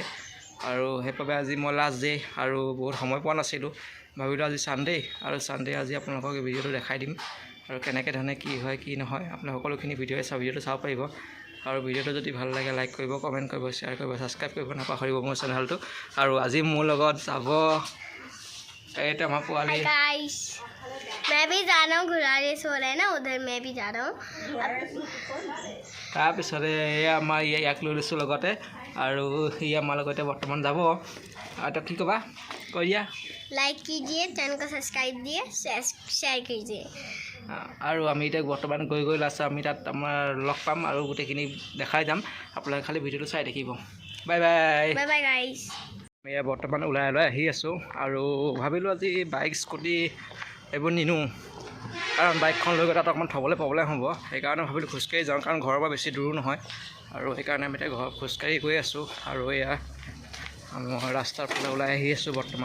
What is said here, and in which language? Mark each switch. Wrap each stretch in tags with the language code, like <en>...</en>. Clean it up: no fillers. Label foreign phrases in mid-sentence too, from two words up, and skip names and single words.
<as>আৰু সেইবাবে আজি মই</as> <en>last day</en> <as>আৰু বহুত সময় পোৱা নাছিলোঁ, ভাবিলোঁ আজি ছানডে আৰু ছানডে আজি আপোনালোকক এই ভিডিঅ'টো দেখাই দিম আৰু কেনেকৈ ধৰণে কি হয় কি নহয় আপুনি সকলোখিনি ভিডিঅ'টো চাব পাৰিব। আৰু ভিডিঅ'টো যদি ভাল লাগে লাইক কৰিব, কমেণ্ট কৰিব, শ্বেয়াৰ কৰিব, ছাবস্ক্ৰাইব কৰিব নাপাহৰিব মোৰ চেনেলটো। আৰু আজি মোৰ লগত যাব এইটো আমাৰ পোৱালি।</as> <hi>मैं भी जा रहा हूँ, घोड़ा रेस हो रहा है ना उधर, मैं भी जा रहा हूँ।</hi> <as>তাৰপিছতে এয়া আমাৰ ইয়াক লৈ লৈছোঁ লগতে আৰু সি আমাৰ লগতে বৰ্তমান যাব। আৰু কি ক'বা কৈ দিয়া।</as> <hi>लाइक कीजिए, चैनल को सब्सक्राइब दिए, शेयर कीजिए।</hi> <as>আৰু আমি এতিয়া বৰ্তমান গৈ লাষ্ট আমি তাত আমাৰ লগ পাম আৰু গোটেইখিনি দেখাই যাম। আপোনালোকে খালি ভিডিঅ'টো চাই থাকিব।</as> <en>bye bye bye bye guys.</en> <as>আমি এয়া বৰ্তমান ওলাই আহি আছোঁ আৰু ভাবিলোঁ আজি</as> <en>bike scooty</en> <as>এইবোৰ নিনো, কাৰণ বাইকখন লৈ গৈ তাত অকণমান থ'বলৈ প্ৰব্লেম হ'ব। সেইকাৰণে ভাবিলোঁ খোজকাঢ়ি যাওঁ, কাৰণ ঘৰৰ পৰা বেছি দূৰো নহয়। আৰু সেইকাৰণে আমি এতিয়া খোজকাঢ়ি গৈ আছোঁ। আৰু এয়া মই ৰাস্তাৰ ফালে ওলাই আহি আছোঁ বৰ্তমান।</as>